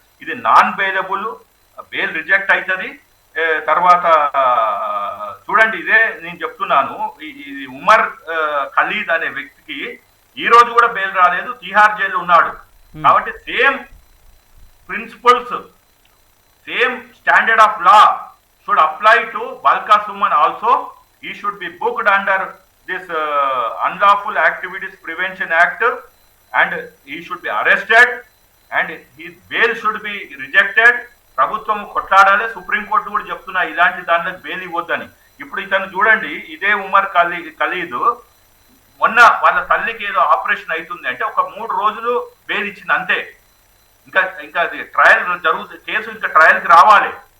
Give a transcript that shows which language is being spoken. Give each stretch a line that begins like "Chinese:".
Telugu: ఇది non bailable, bail reject అవుతుంది. తర్వాత చూడండి, ఇదే నేను చెప్తున్నాను, ఇది ఉమర్ ఖలీద్ అనే వ్యక్తికి ఈ రోజు కూడా బెయిల్ రాలేదు, తిహార్ జైలు ఉన్నాడు.
English: కాబట్టి same principles, same standard of law should apply to Balka Suman also. he should be booked under this unlawful activities prevention act and he should be arrested and his bail should be rejected.
Telugu: ప్రభుత్వం కొట్లాడాలి, supreme court కూడా చెప్తున్నా ఇలాంటి దాంట్లో bail ఇవ్వద్దని. ఇప్పుడు ఇతను చూడండి, ఇదే ఉమర్ ఖలీద్ మొన్న వాళ్ళ తల్లికి ఏదో ఆపరేషన్ అవుతుంది అంటే ఒక 3 రోజులు బెయిల్ ఇచ్చింది అంతే. ఇంకా అది ట్రయల్ జరుగుతుంది, కేసు ఇంకా ట్రయల్కి రావాలి.